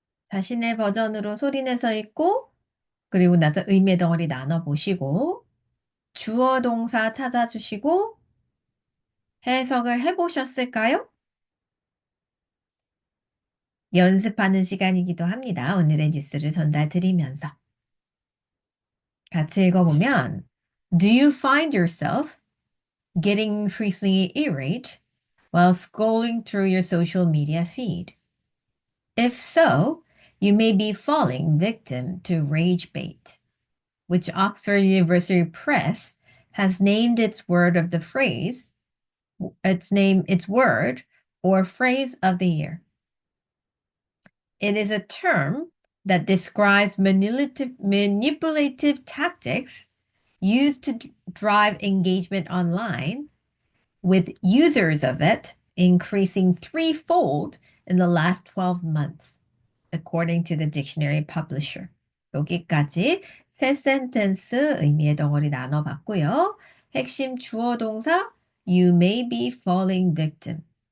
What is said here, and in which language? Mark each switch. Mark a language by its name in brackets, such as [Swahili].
[Korean] 자신의 버전으로 소리내서 읽고 그리고 나서 의미 덩어리 나눠보시고 주어 동사 찾아주시고 해석을 해보셨을까요? 연습하는 시간이기도 합니다. 오늘의 뉴스를 전달드리면서. 같이 읽어보면, [English] Do you find yourself getting increasingly irate while scrolling through your social media feed? If so, you may be falling victim to rage bait, which Oxford University Press has named its word of the phrase, its word or phrase of the year. It is a term that describes manipulative tactics used to drive engagement online, with users of it increasing threefold in the last 12 months, according to the dictionary publisher. [Korean] 여기까지 세 센텐스 의미의 덩어리 나눠봤고요. 핵심 주어 동사 [English] You may be falling victim.